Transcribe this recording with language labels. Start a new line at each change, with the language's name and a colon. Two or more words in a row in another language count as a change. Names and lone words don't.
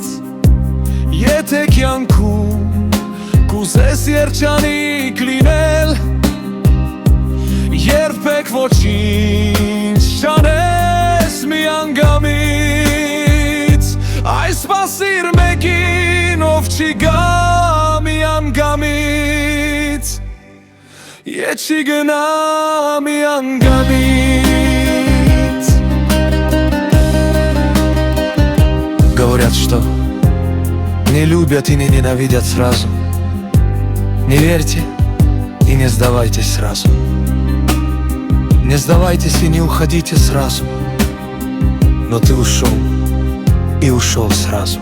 Armenian: Եթե կյանքում կուզես երջանիկ լինել, երբեք ոչինչ չանես միանգամից, այս սպասիր մեկին, ով չի գա միանգամից, ետ չի գնա միանգամից։
Russian: Говорят, что не любят и не ненавидят сразу. Не верьте и не сдавайтесь сразу. Не сдавайтесь и не уходите сразу. Но ты ушел и ушел сразу.